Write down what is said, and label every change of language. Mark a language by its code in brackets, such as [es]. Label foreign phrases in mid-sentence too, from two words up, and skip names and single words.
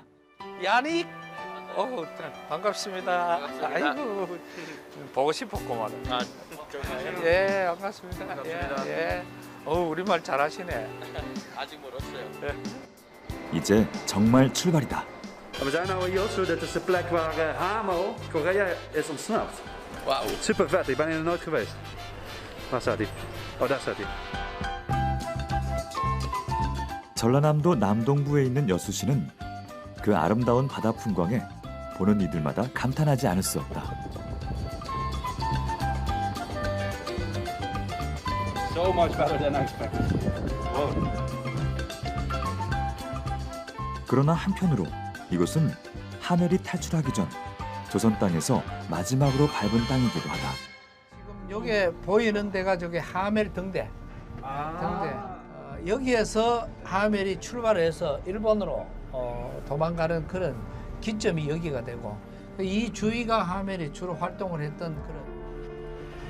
[ko] 야닉, 반갑습니다. 아이고, 보고 싶었구만. 아, 예, 반갑습니다. 예. 우리말 잘하시네. 아직 멀었어요. 이제 정말 출발이다. [nl] We zijn nu in Josu, dit is de plek waar Hamo, Korea, is ontsnapt. [ko] 와우. [nl] Super vet, ik ben hier nog nooit geweest. Waar staat hij? Daar staat hij. [ko] 전라남도 남동부에 있는 여수시는 그 아름다운 바다 풍광에 보는 이들마다 감탄하지 않을 수 없다. [en] So much better than I expected. [ko] 그러나 한편으로 이곳은 하멜이 탈출하기 전 조선 땅에서 마지막으로 밟은 땅이기도 하다. 지금 여기 보이는 데가 저기 하멜 등대. 등대. 여기에서 하멜이 출발해서 일본으로 도망가는 그런 기점이 여기가 되고 이 주위가 하멜이 주로 활동을 했던 그런